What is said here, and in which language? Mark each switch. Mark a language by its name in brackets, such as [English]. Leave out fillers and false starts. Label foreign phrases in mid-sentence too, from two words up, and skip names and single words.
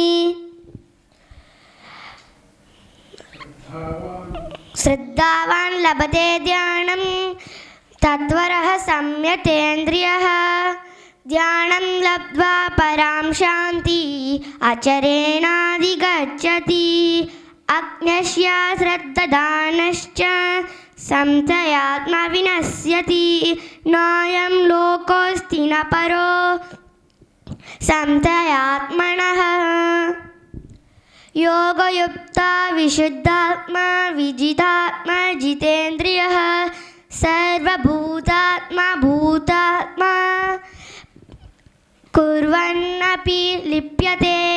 [Sanskrit] శ్రద్ధావాన్ లభతే ధ్యానం తత్వరః సంయతేంద్రియః ధ్యానం లబ్ధ్వా పరాం శాంతి అచరేణాధిగచ్చతి. అజ్ఞస్య శ్రద్ధదానశ్చ సంశయాత్మ వినశ్యతి. నాయం లోకోస్తి న పరో సంశయాత్మనః. योगयुक्ता विशुद्धात्मा विजितात्मा जितेन्द्रियः सर्वभूतात्मा भूतात्मा कुर्वन्नपि लिप्यते.